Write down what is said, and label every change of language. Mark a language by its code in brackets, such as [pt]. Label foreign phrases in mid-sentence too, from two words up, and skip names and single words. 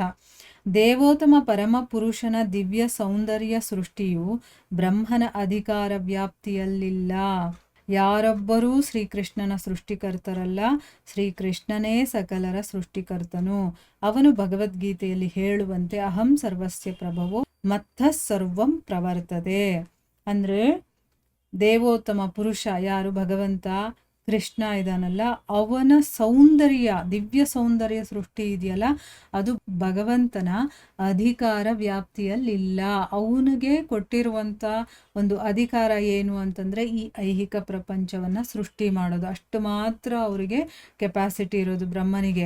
[kn] ದೇವೋತ್ತಮ ಪರಮ ಪುರುಷನ ದಿವ್ಯ ಸೌಂದರ್ಯ ಸೃಷ್ಟಿಯು ಬ್ರಹ್ಮನ ಅಧಿಕಾರ ವ್ಯಾಪ್ತಿಯಲ್ಲಿಲ್ಲ. ಯಾರೊಬ್ಬರೂ ಶ್ರೀಕೃಷ್ಣನ ಸೃಷ್ಟಿಕರ್ತರಲ್ಲ, ಶ್ರೀಕೃಷ್ಣನೇ ಸಕಲರ ಸೃಷ್ಟಿಕರ್ತನು. ಅವನು ಭಗವದ್ಗೀತೆಯಲ್ಲಿ ಹೇಳುವಂತೆ [sa] ಅಹಂ ಸರ್ವಸ್ಯ ಪ್ರಭವೋ ಮತ್ತಃ ಸರ್ವಂ ಪ್ರವರ್ತದೆ. [kn] ಅಂದರೆ ದೇವೋತ್ತಮ ಪುರುಷ ಯಾರು ಭಗವಂತ ಕೃಷ್ಣ ಇದಾನಲ್ಲ, ಅವನ ಸೌಂದರ್ಯ, ದಿವ್ಯ ಸೌಂದರ್ಯ ಸೃಷ್ಟಿ ಇದೆಯಲ್ಲ, ಅದು ಭಗವಂತನ ಅಧಿಕಾರ ವ್ಯಾಪ್ತಿಯಲ್ಲಿಲ್ಲ. ಅವನಿಗೆ ಕೊಟ್ಟಿರುವಂಥ ಒಂದು ಅಧಿಕಾರ ಏನು ಅಂತಂದರೆ ಈ ಐಹಿಕ ಪ್ರಪಂಚವನ್ನು ಸೃಷ್ಟಿ ಮಾಡೋದು, ಅಷ್ಟು ಮಾತ್ರ ಅವರಿಗೆ ಕೆಪಾಸಿಟಿ ಇರೋದು ಬ್ರಹ್ಮನಿಗೆ.